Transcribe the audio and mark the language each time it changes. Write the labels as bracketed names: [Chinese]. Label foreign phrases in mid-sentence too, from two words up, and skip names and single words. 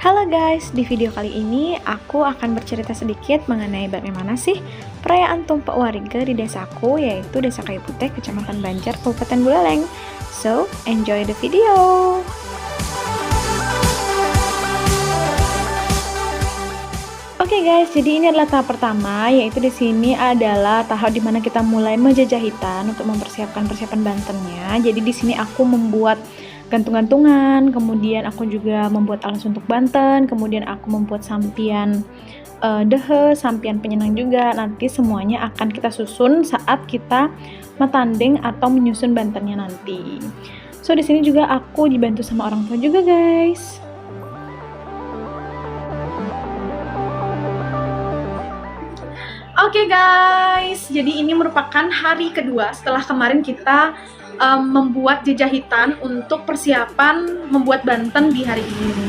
[Indonesian] guys, di video kali ini aku akan bercerita sedikit mengenai bagaimana sih perayaan Tumpek Warga di desaku, yaitu Desa Kayu Putih, Kecamatan Banjar, Kabupaten Buleleng. [English] So, enjoy the video! [Indonesian] Oke guys, jadi ini adalah tahap pertama, yaitu di sini adalah tahap dimana kita mulai menjajah hitan untuk mempersiapkan persiapan bantennya. Jadi di sini aku membuat gantung-gantungan, kemudian aku juga membuat alas untuk banten, kemudian aku membuat sampian dehe, sampian penyenang juga. Nanti semuanya akan kita susun saat kita metanding atau menyusun bantennya nanti. So di sini juga aku dibantu sama orang tua juga guys. Oke guys, jadi ini merupakan hari kedua setelah kemarin kita membuat jajahitan untuk persiapan membuat banten di hari ini.